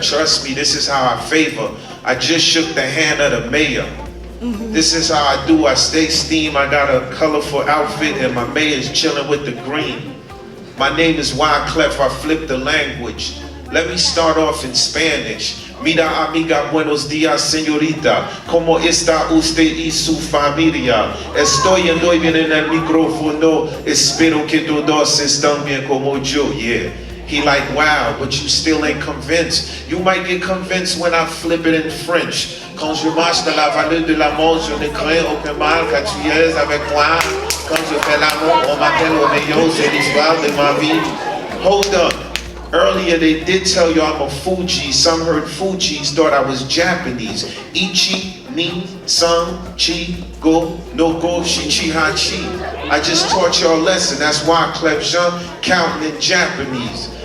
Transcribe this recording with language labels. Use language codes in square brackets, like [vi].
[en] Trust me, this is how I favor. I just shook the hand of the mayor. This is how I do. I stay steam. I got a colorful outfit and my mayor's chilling with the green. My name is Wyclef. I flip the language. Let me start off in Spanish. [es] Mira amiga, buenos días señorita. ¿Cómo está usted y su familia? Estoy yendo y viene en el micrófono. Espero que todos están bien como yo. [en] Yeah. He like, wow, but you still ain't convinced. You might get convinced when I flip it in French. [fr] Quand je marche dans la vallée de la mort, je ne crains aucun mal, car tu es avec moi. Quand je fais l'amour, on m'appelle Romeo, c'est l'histoire de ma vie. [en] Hold up. Earlier they did tell you I'm a Fuji. Some heard Fuji's, thought I was Japanese. [ja] Ichi, ni, san, chi, go, no go, shichi, hachi. [en] I just taught y'all a lesson. That's why Wyclef Jean counting in Japanese.